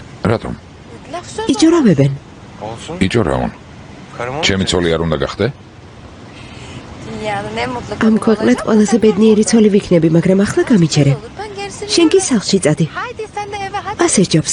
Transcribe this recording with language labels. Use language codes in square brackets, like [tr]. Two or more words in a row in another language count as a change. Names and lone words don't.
[ka] რატომ? იჯორავებენ. [tr] Olsun. [ka] იჯორავონ. [tr] Karım [ka] ჩემი ცოლი არ უნდა გახდე? [tr] Dünyanın en mutlu [ka] ამ ქვეყნად ყველაზე ბედნიერი ცოლი ვიქნები, მაგრამ ახლა გამიჩერე. [tr] Ben gerisini... [ka] შენ კი სახლში წადი. [tr] Haydi sen de eve hadi. [ka] ასე ჯობს.